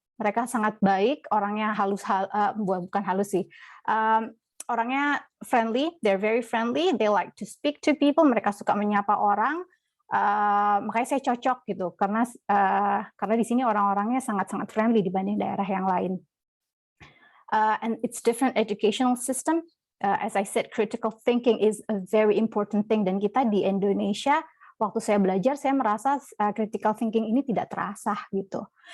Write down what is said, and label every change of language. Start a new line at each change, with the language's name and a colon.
Indonesian: Mereka sangat baik, orangnya bukan halus sih.
English: Orangnya friendly, they're very friendly, they like to speak to people,
Indonesian: mereka suka menyapa orang. Makanya saya cocok gitu karena di sini orang-orangnya sangat-sangat friendly dibanding daerah yang lain.
English: And it's different educational system. As I said, critical thinking is a very important thing.
Indonesian: Dan kita di Indonesia, waktu saya belajar, saya merasa critical thinking ini tidak terasa gitu.